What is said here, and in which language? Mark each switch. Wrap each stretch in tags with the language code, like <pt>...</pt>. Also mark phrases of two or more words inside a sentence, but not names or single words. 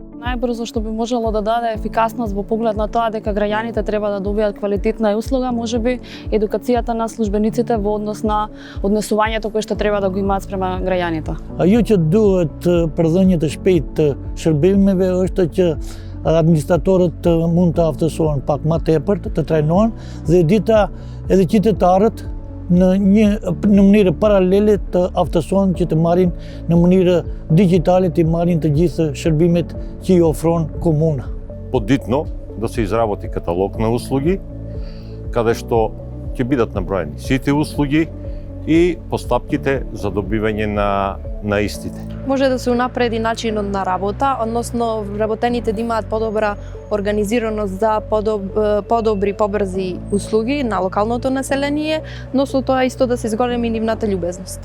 <mk>најбрзо што би можело да даде ефикасност во поглед на тоа дека граѓаните треба да добијат квалитетна услуга, можеби едукацијата на службениците во однос на однесувањето кое што треба да го имаат спрема граѓаните.</mk> <sq>Ajo që duhet për dhënie të shpejtë të shërbimeve është që administratorët mund të aftësohen pak më tepër, të trajnohen dhe dita edhe qytetarët në mënyrë paralele të aftësohen që të marrin në mënyrë digjitale të marrin të gjithë shërbimet që i ofron komuna.</sq> <mk>Подитно да се изработи каталог на услуги, каде што ќе бидат наброени сите услуги и постапките за добивање на истите. Може да се унапреди начинот на работа, односно вработените да имаат подобра организираност за подобри, побрзи услуги на локалното население, но со тоа исто да се зголеми нивната љубезност.</mk>